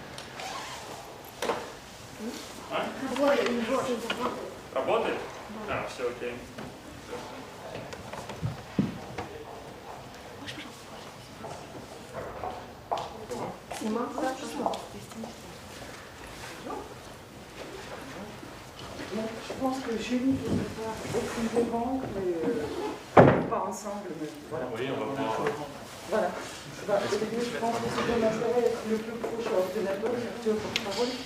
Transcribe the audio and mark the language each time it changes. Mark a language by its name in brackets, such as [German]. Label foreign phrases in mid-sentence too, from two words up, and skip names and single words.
[Russian] А? Работает. Работает? Да. А, все окей. Снимал хорошо. [French] Je pense que Julie voudrait faire aucune demande, mais pas ensemble. Mais voilà. Oui, on va voir. Voilà. Bah, au début, je pense que c'est ton intérêt d'être le plus proche à l'ordinateur, tu as porte-parole.